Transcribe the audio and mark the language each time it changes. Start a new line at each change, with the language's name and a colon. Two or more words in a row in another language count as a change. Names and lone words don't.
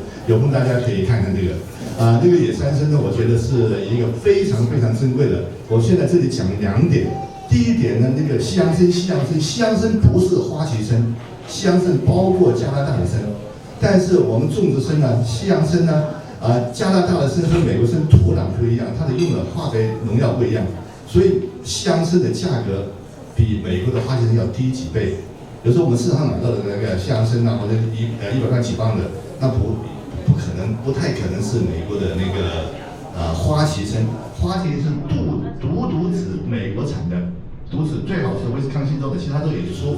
Chinese: 有空大家可以看看這個。這個野山參呢，我覺得是一個非常非常珍貴的。我現在這裡講2點。第一點呢，那個西洋參不是花旗參，西洋參包括加拿大的參，但是我們種植參呢，西洋參呢，加拿大的參和美國參土壤不一樣，它的用的化肥農藥不一樣，所以西洋參的價格比美国的花旗参要低几倍。有时候我们市场上买到的那个象参啊，或者100块几磅的，那不可能，不太可能是美国的那个花旗参。花旗是独指美国产的，独指最好是威斯康星州的，其他都有出。